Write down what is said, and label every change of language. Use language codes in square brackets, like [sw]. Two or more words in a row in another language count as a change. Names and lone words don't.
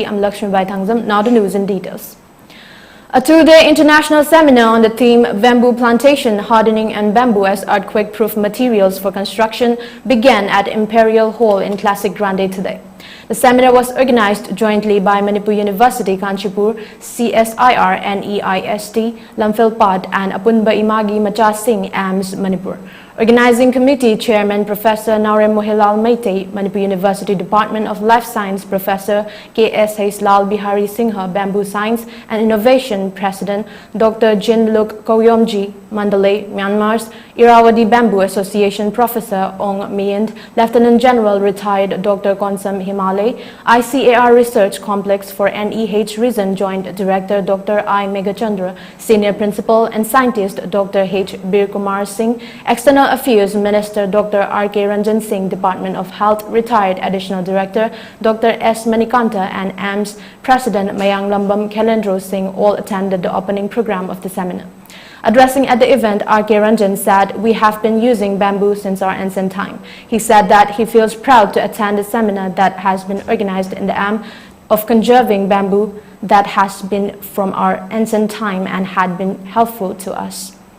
[en] I'm LAKSMIBAI THANGJAM. Now the news in details. A two-day international seminar on the theme Bamboo Plantation, Hardening and Bamboo as Earthquake-Proof Materials for Construction began at Imperial Hall in Classic Grande today. The seminar was organized jointly by Manipur University, Kanchipur, CSIR, NEIST, Lamphilpad and Apunba Imagi Macha Singh, AMS, Manipur. Organizing Committee Chairman Professor Naurem Mohilal Meitei, Manipur University Department of Life Science Professor K.S. Lal Bihari Singha, Bamboo Science and Innovation President Dr. Jinluk Koyomji, Mandalay, Myanmar's Irrawaddy Bamboo Association Professor Ong Meyend, Lieutenant General Retired Dr. Konsam Himalay, ICAR Research Complex for NEH Reason Joint Director Dr. I. Megachandra, Senior Principal and Scientist Dr. H. Bir Kumar Singh, External Affairs Minister Dr. R.K. Ranjan Singh, Department of Health Retired Additional Director Dr. S. Manikanta and AMS President Mayang Lambam Kelendro Singh all attended the opening program of the seminar. Addressing at the event, R.K. Ranjan said, "We have been using bamboo since our ancient time." He said that he feels proud to attend a seminar that has been organized in the aim of conserving bamboo that has been from our ancient time and had been helpful to us.